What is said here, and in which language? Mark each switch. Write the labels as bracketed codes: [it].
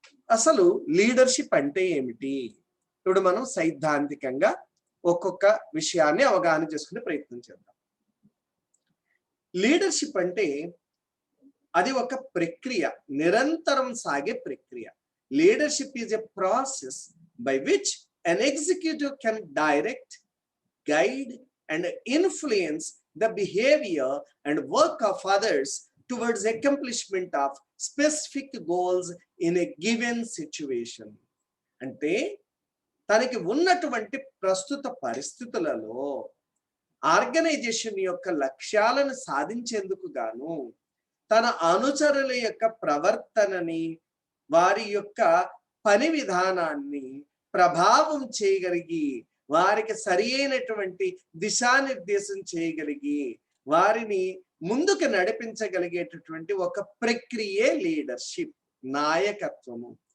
[te] అసలు లీడర్షిప్ అంటే ఏమిటి? ఇప్పుడు మనం సైద్ధాంతికంగా ఒక్కొక్క విషయాన్ని అవగాహన చేసుకునే ప్రయత్నం చేద్దాం. లీడర్షిప్ అంటే అది ఒక ప్రక్రియ, నిరంతరం సాగే ప్రక్రియ. [en] Leadership is a process by which an executive can direct, guide, and influence the behavior and work of others towards accomplishment of specific goals in a given situation. [te] అంటే తనకి ఉన్నటువంటి ప్రస్తుత పరిస్థితులలో ఆర్గనైజేషన్ యొక్క లక్ష్యాలను సాధించేందుకు గాను తన అనుచరుల యొక్క ప్రవర్తనని, వారి యొక్క పని విధానాన్ని ప్రభావం చేయగలిగి, వారికి సరి అయినటువంటి దిశానిర్దేశం చేయగలిగి, వారిని ముందుకు నడిపించగలిగేటటువంటి ఒక ప్రక్రియే లీడర్షిప్, నాయకత్వము.